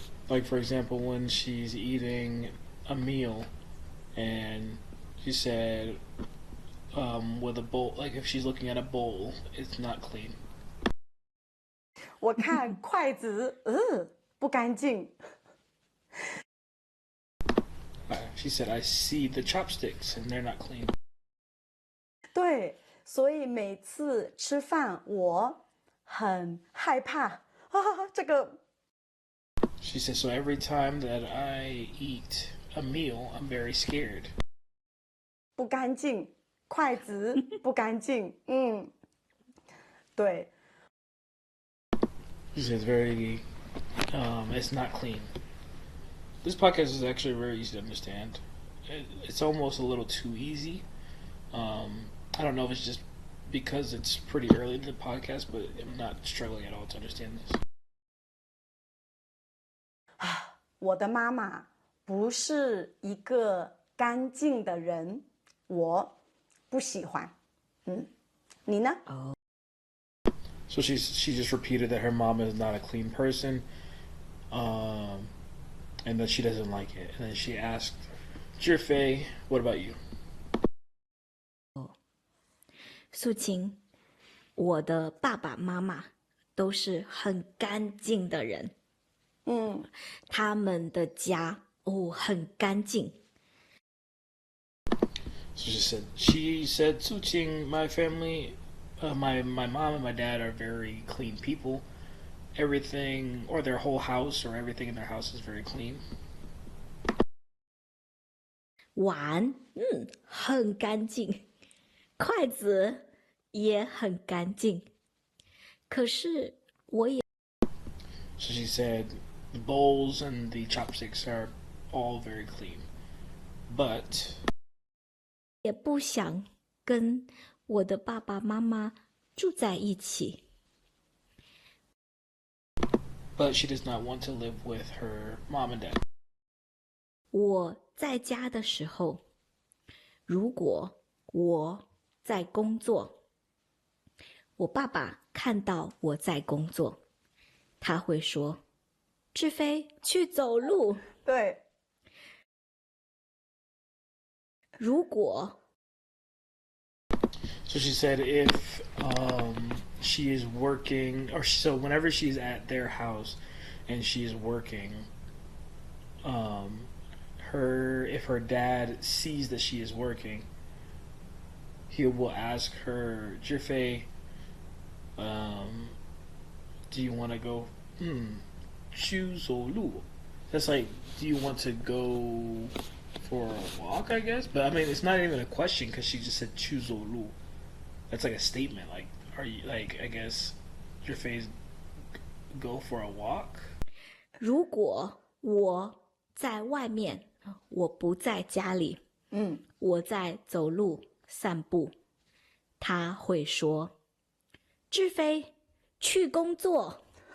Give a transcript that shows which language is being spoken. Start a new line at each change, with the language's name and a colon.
English: Like, for example, when she's eating a meal and she said, with a bowl, like if she's looking at a bowl, it's not clean.
Chinese: 我看筷子，不干净。
English: She said, I see the chopsticks and they're not clean.
Chinese: 对，所以每次吃饭我很害怕这个。
English: She said, so every time that I eat a meal, I'm very scared.
Chinese: 不干净，筷子不干净，对。
English: She says it's not clean. This podcast is actually very easy to understand. It's almost a little too easy. I don't know if it's just because it's pretty early in the podcast, but I'm not struggling at all to understand this.
Chinese: 我的妈妈不是一个干净的人，我不喜欢。你呢？
English: So she just repeated that her mom is not a clean person, and that she doesn't like it. And then she asked, Jirfei, what about you?
Chinese: 素琴，我的爸爸妈妈都是很干净的人。他们的家很干净。
English: So she said, Suqing, my family, my mom and my dad are very clean people. Everything, or their whole house, or everything in their house is very clean.
Chinese: 碗，很干净，筷子也很干净。可是我也
English: So she said, the bowls and the chopsticks are all very clean. But
Chinese: 也不想跟我的爸爸妈妈住在一起。
English: But she does not want to live with her mom and dad.
Chinese: 我在家的时候，如果我在工作，我爸爸看到我在工作，他会说：“志飞，去走路。” 对，如果
English: So she said if she is working, or so whenever she's at their house and she is working, if her dad sees that she is working, he will ask her, Jifei, do you want to go? Choose Lu. That's like, do you want to go for a walk? I guess, but I mean, it's not even a question because she just said choose Lu. That's like a statement. Like, are you like? I guess your face go for a walk.
Chinese: 如果我在外面，我不在家里，我在走路散步，他会说：“志飞，去工作。”